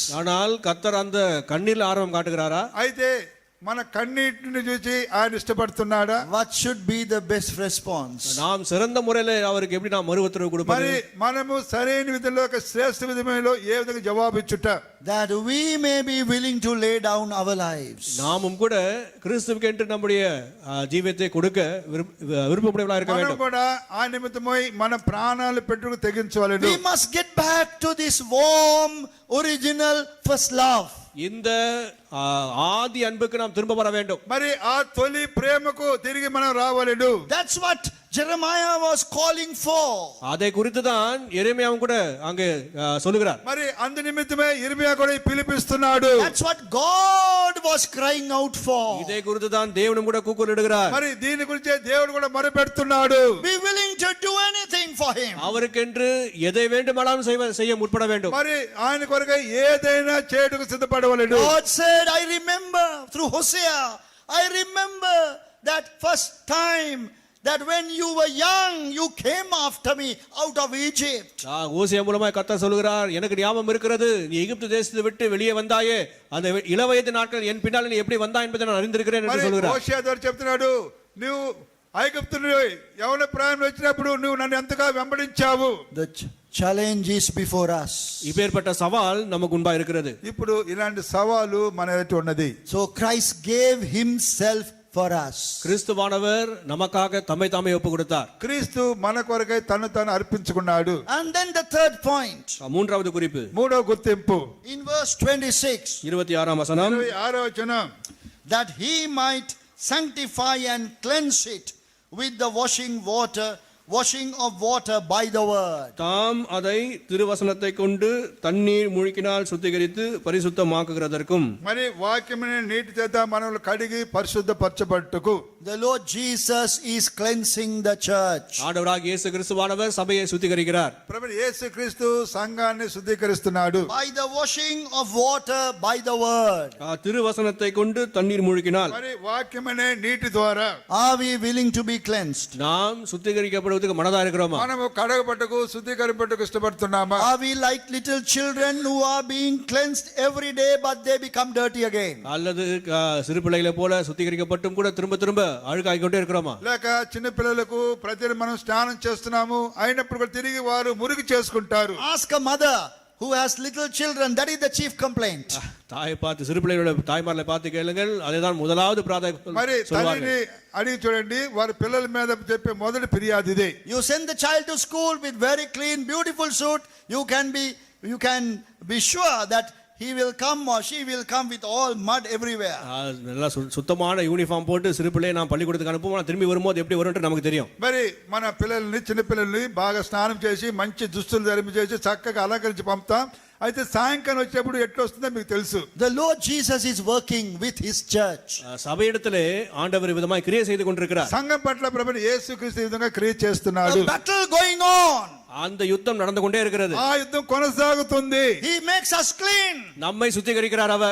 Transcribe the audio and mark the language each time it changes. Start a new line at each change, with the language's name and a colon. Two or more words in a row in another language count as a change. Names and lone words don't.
Tamil: ஆனால் கர்த்தர் அந்த கண்ணீர்ல ஆர்வம் காட்டுகிறாரா?
Telugu: అయితే మన కన్నీటిని చూసి ఆయన ఇష్టపడుతున్నాడా?
English: What should be the best response?
Tamil: நாம் சிறந்த முறையில் அவருக்கு எப்படி நாம் மறு உத்தரவு கொடுப்பது?
Telugu: మరి మనము సరైన విధంలో శ్రేష్ఠ విధంలో ఏ విధంగా జవాబు ఇచ్చుట,
English: that we may be willing to lay down our lives.
Tamil: நாமும் கூட கிறிஸ்துவுக்கு என்று நம்முடைய ஜீவியத்தை கொடுக்க விருப்பமுடையவர்களாக இருக்க வேண்டும்.
Telugu: మనం కూడా ఆ నిమిత్తమై మన ప్రాణాలు పెట్టుకు తెగించవలెను.
English: We must get back to this warm original first love.
Tamil: இந்த ஆதி அன்புக்கு நாம் திரும்ப வர வேண்டும்.
Telugu: మరి ఆ తొలి ప్రేమకు తిరిగి మనం రావలెను.
English: That's what Jeremiah was calling for.
Tamil: அதை குறித்து தான் எரேமியாவும் கூட அங்கே சொல்லுகிறார்.
Telugu: మరి అందు నిమిత్తమే ఇర్మియా కూడా పిలిపిస్తున్నాడు.
English: That's what God was crying out for.
Tamil: இதை குறித்து தான் தேவனும் கூட கூக்குரலிடுகிறார்.
Telugu: మరి దీని గురించి దేవుడు కూడా మొరపెడుతున్నాడు.
English: Be willing to do anything for him.
Tamil: அவருக்கென்று எதை வேண்டுமானாலும் செய்ய முற்பட வேண்டும்.
Telugu: మరి ఆయన కొరకై ఏదైనా చేయుటకు సిద్ధపడవలెను.
English: God said, I remember through Hosea, I remember that first time that when you were young you came after me out of Egypt.
Tamil: ஓசியா மூலமாய் கர்த்தர் சொல்கிறார், எனக்கு ஞாபகம் இருக்கிறது, நீ எகிப்து தேசத்தை விட்டு வெளியே வந்தாயே, அந்த இளவயது நாட்கள் என் பின்னால் நீ எப்படி வந்தாய் என்பதை நான் அறிந்திருக்கிறேன் என்று சொல்கிறார்.
Telugu: హోషేయ ద్వారా చెప్తున్నాడు, నువ్వు ఐగుప్తు నుండి యవ్వన ప్రాయంలో వచ్చినప్పుడు నువ్వు నన్ను ఎంతగా వెంబడించావు.
English: The challenge is before us.
Tamil: இப்பேற்பட்ட சவால் நமக்கு முன்பா இருக்கிறது.
Telugu: ఇప్పుడు ఇలాంటి సవాలు మన ఎదుట ఉన్నది.
English: So Christ gave himself for us.
Tamil: கிறிஸ்துவானவர் நமக்காக தம்மை தாமே ஒப்பு கொடுத்தார்.
Telugu: క్రీస్తు మన కొరకై తను తాను అర్పించుకున్నాడు.
English: And then the third point.
Tamil: மூன்றாவது குறிப்பு,
Telugu: మూడో గుర్తింపు,
English: in verse 26,
Tamil: 26ஆம் வசனம்,
Telugu: 26వ వచనం,
English: that he might sanctify and cleanse it with the washing of water by the word.
Tamil: தாம் அதை திருவசனத்தை கொண்டு தண்ணீர் மூழ்கினால் சுத்திகரித்து பரிசுத்தமாக்குகிறதற்கும்,
Telugu: మరి వాక్యముని నీటి చేత మనల్ని కడిగి పరిశుద్ధపరచబట్టుకు.
English: The Lord Jesus is cleansing the church.
Tamil: ஆண்டவராகிய இயேசு கிறிஸ்துவானவர் சபையை சுத்திகரிக்கிறார்.
Telugu: ప్రభువు యేసుక్రీస్తు సంఘాన్ని శుద్ధీకరిస్తున్నాడు.
English: By the washing of water by the word.
Tamil: திருவசனத்தை கொண்டு தண்ணீர் மூழ்கினால்,
Telugu: మరి వాక్యమనే నీటి ద్వారా
English: Are we willing to be cleansed?
Tamil: நாம் சுத்திகரிக்கப்படுவதற்கு செய்யறதுக்கு மனதா இருக்கிறோமா?
Telugu: మనము కడగబట్టుకు శుద్ధీకరింపట్టుకు ఇష్టపడుతున్నామా?
English: Are we like little children who are being cleansed every day but they become dirty again?
Tamil: அல்லது சிறு பிள்ளைகளை போல சுத்திகரிக்கப்பட்டும் கூட திரும்ப திரும்ப அழுக்காகிக்கொண்டே இருக்கிறோமா?
Telugu: లేక చిన్న పిల్లలకు ప్రతి మనం స్నానం చేస్తున్నాము అయినప్పుడు కూడా తిరిగి వారు మురికి చేసుకుంటారు.
English: Ask a mother who has little children, that is the chief complaint.
Tamil: தாயை பார்த்து சிறு பிள்ளைகளோட தாய்மார்களை பார்த்து கேளுங்கள், அதுதான் முதலாவது
Telugu: మరి
Tamil: சொல்வார்கள்.
Telugu: తల్లిని అడిగి చూడండి, వారి పిల్లల మీద చెప్పే మొదటి ఫిర్యాదు ఇదే.
English: You send the child to school with very clean, beautiful suit. You can be sure that he will come or she will come with all mud everywhere.
Tamil: நல்லா சுத்தமான யூனிஃபார்ம் போட்டு சிறு பிள்ளையை நான் பள்ளிக்கூடத்துக்கு அனுப்புவோம், திரும்பி வரும்போது எப்படி வரும்னு நமக்கு தெரியும்.
Telugu: మరి మన పిల్లల్ని చిన్న పిల్లల్ని బాగా స్నానం చేసి మంచి దుస్తులు ధరించి చేసి చక్కగా అలంకరించి పంపుతాం. అయితే సాయంకాలం వచ్చేప్పుడు ఎట్లా వస్తుందో మీకు తెలుసు.
English: The Lord Jesus is working with his church.
Tamil: சபையிடத்திலே ஆண்டவர் விதமாய் கிரியை செய்து கொண்டிருக்கிறார்.
Telugu: సంఘం పట్ల ప్రభువు యేసుక్రీస్తు ఈ విధంగా క్రియ చేస్తున్నాడు.
English: A battle going on.
Tamil: அந்த யுத்தம் நடந்து கொண்டே இருக்கிறது.
Telugu: ఆ యుద్ధం కొనసాగుతుంది.
English: He makes us clean.
Tamil: நம்மை சுத்திகரிக்கிறார் அவர்.